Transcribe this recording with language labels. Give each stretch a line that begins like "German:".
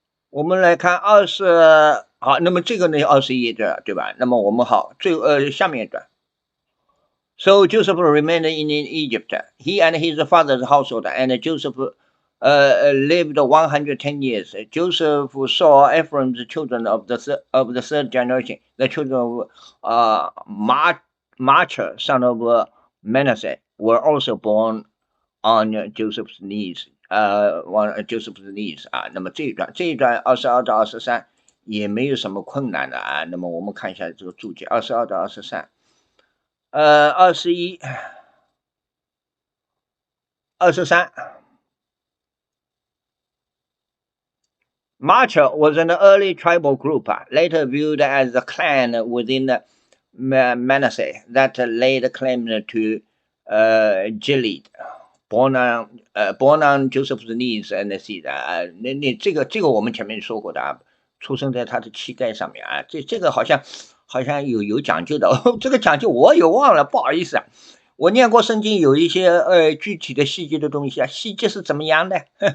Chinese: 我们来看好，那么这个呢21段对吧？那么我们好，下面一段。
English: So Joseph remained in Egypt, he and his father's household, and Joseph lived 110 years. Joseph saw Ephraim's children of the third generation, the children of Machir, son of Manasseh, were also born on Joseph's knees. Joseph's knees
Chinese: 那么这一段22到23也没有什么困难的那么我们看一下这个注解22到23。 21、23。
English: Machir was an early tribal group, later viewed as a clan within Manasseh that laid claim to Gilead. Born on Joseph's knees and seed
Chinese: 这个我们前面说过的出生在他的膝盖上面这个好像有讲究的这个讲究我也忘了，不好意思我念过圣经，有一些具体的细节的东西细节是怎么样的，